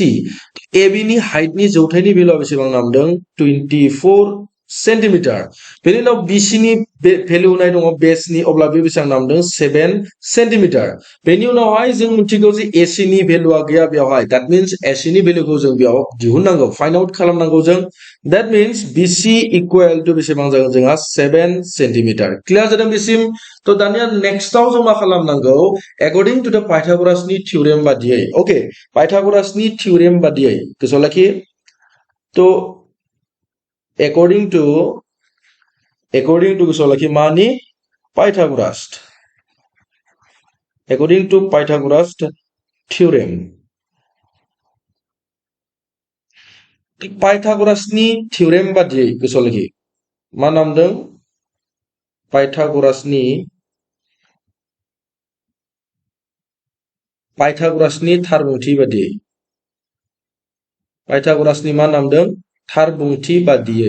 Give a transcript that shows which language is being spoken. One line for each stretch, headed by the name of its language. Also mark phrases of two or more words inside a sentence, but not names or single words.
Bodo: AB नि हाइटनि जौथायनि भेलुआ बेसेबां नामदों 24 सेन्टिमिटार बेनि उनाव BC नि भेलु होनाय दङ बेसनि अब्ला बे बेसेबां नामदों 7 सेन्टिमिटार बेनि उनावहाय जों मिथिगौ जे AC नि भेलुआ गैया बेवहाय
English: that means
Bodo: AC नि भेलुखौ जों बेयाव दिहुननांगौ
English: find out
Bodo: खालामनांगौ जों
English: that means
Bodo: BC
English: equal to
Bodo: बेसेबां जागोन जोंहा 7 सेन्टिमिटार क्लियार जादों बेसिम थ' दानिया नेक्स्टआव जों मा खालामनांगौ
English: according to the
Bodo: पाइथागोरासनि थियरेम बादियै ओके पाइथागोरासनि थियरेम बादियै गोसोआव लाखि थ'
English: according to
Bodo: गोसोआव लाखि मानि पाइथागोरास
English: according to
Bodo: पाइथागोरास थियरेम पाइथागोरासनि थियरेम बादियै गोसोआव लाखि मा नामदों पाइथागोरासनि थार बुंथि बादियै पाइथागोरासनि मा नामदों थार बुंथि बादियै